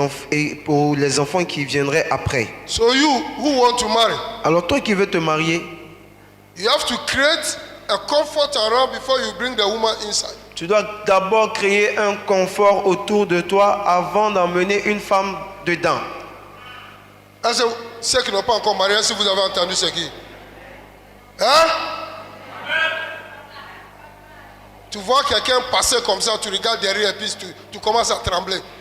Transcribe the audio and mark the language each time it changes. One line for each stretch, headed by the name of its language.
French: et pour les enfants qui viendraient après.
English: So you who want to marry,
French: Alors toi qui veux te marier,
English: you have to create a comfort around before you bring the woman inside.
French: tu dois d'abord créer un confort autour de toi avant d'emmener une femme dedans. Est-ce que ceux qui n'ont pas encore marié, si vous avez entendu ce qui? Hein? Tu vois quelqu'un passer comme ça, tu regardes derrière et puis tu commences à trembler.